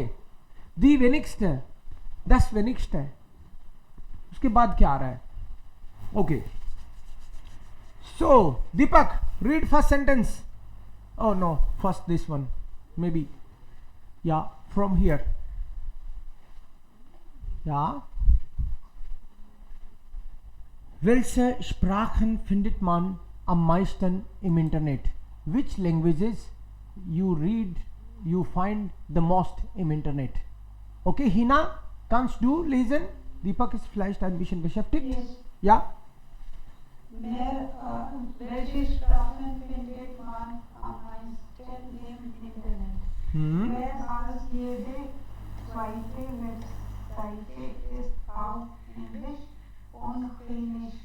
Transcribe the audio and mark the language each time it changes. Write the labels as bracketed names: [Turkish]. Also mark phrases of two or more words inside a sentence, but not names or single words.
[German] die wenigste [Hindi] है, [German] das wenigste [Hindi] है, उसके बाद क्या आ रहा है? [English] okay, so Deepak read first sentence. oh no, first this one may be, ya from here, ya [German] Welche Sprachen findet man am meisten im Internet? [English] Which languages you read, you find the most [German] im Internet? Okay, Hina, kannst du lesen? Deepak ist vielleicht ein bisschen beschäftigt. [English] Yes. [German] Ja? Welche Sprachen findet man am meisten im Internet? Mehr als jede zweite Webseite ist auf Englisch und Finnisch.